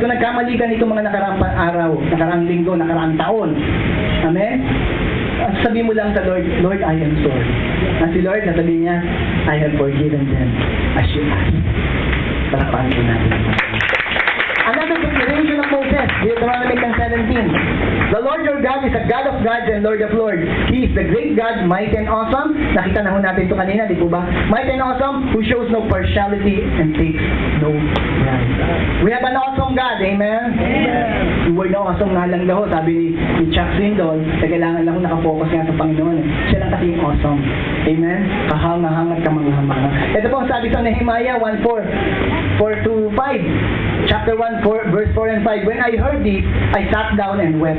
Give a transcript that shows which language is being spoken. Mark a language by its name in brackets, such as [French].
[Filipino] Kung nagkamali ka nito mga nakaraang araw, nakaraang linggo, nakaraang taon. Amen? Sabi mo lang sa Lord, [English] Lord, I am sorry. [Filipino] Na si Lord, nasabi niya, [English] I have forgiven them as you asked. [Filipino] Parapahan ko natin. [English] Another declaration of Moses, Deuteronomy 10:17. The Lord your God is a God of gods and Lord of lords. He is the great God, mighty and awesome. [Filipino] Nakita na ho natin ito kanina, di po ba? [English] Mighty and awesome, who shows no partiality and takes no pride. We have an awesome God, amen? [Filipino] Amen. Yung word na awesome nga lang daw, sabi ni Chuck Swindoll, kailangan lang ho nakafocus nga sa Panginoon. Siya lang kasi yung awesome. Amen? Kahanga-hangat ka mga hamanga. Ito po ang sabi sa Nehemiah 1:4-5. [English] Chapter 1, verse 4 and 5. When I heard this, I sat down and wept.